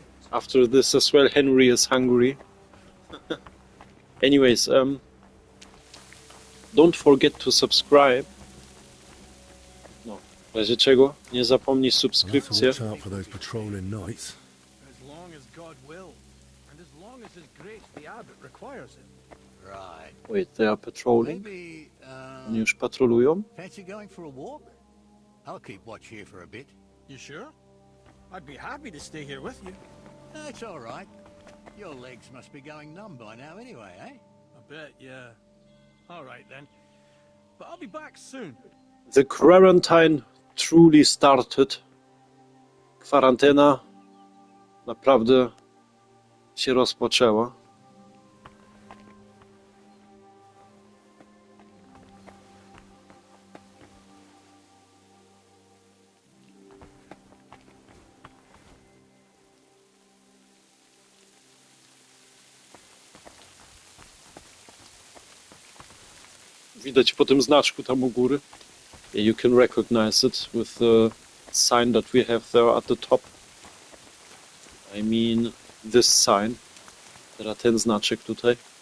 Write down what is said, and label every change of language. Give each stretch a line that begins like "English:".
English: After this as well, Henry is hungry. Anyways, don't forget to subscribe.
Polish: No, w razie czego nie zapomnij subskrypcji.
English: Watch out for those patrolling knights. As long as God will, and as long as His grace the abbot requires it. Right. Wait, they are patrolling? Maybe,
Polish: Oni już patrolują?
English: fancy going for a walk? I'll keep watch here for a bit. You sure? I'd be happy to stay here with you. That's all right. Your legs must be going numb by now anyway, eh? I bet, yeah. All right then. But I'll be back soon. The quarantine truly started.
Polish: Kwarantanna naprawdę się rozpoczęła. Widać po tym znaczku tam u góry.
English: You can recognize it with the sign that we have there at the top. I mean this sign.
Polish: Teraz ten znaczek tutaj.